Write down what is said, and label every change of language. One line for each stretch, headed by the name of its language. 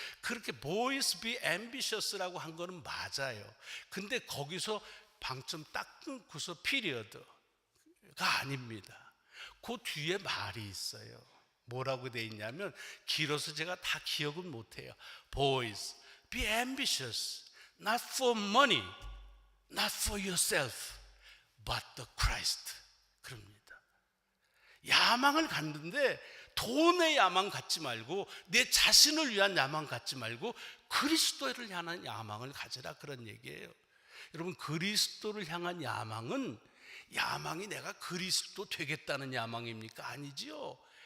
Korean: 그렇게
English: boys be ambitious
Korean: 라고 한 거는 맞아요. 근데 거기서 방점 딱 끊고서 피리어드가 아닙니다. 그 뒤에 말이 있어요. 뭐라고 돼 있냐면, 길어서 제가 다 기억은 못해요.
English: Boys be ambitious not for money, not for yourself, but the Christ.
Korean: 그럽니다. 야망을 갖는데 돈의 야망 갖지 말고, 내 자신을 위한 야망 갖지 말고 그리스도를 향한 야망을 가지라, 그런 얘기예요. 여러분, 그리스도를 향한 야망은, 야망이 내가 그리스도 되겠다는 야망입니까? 아니지요.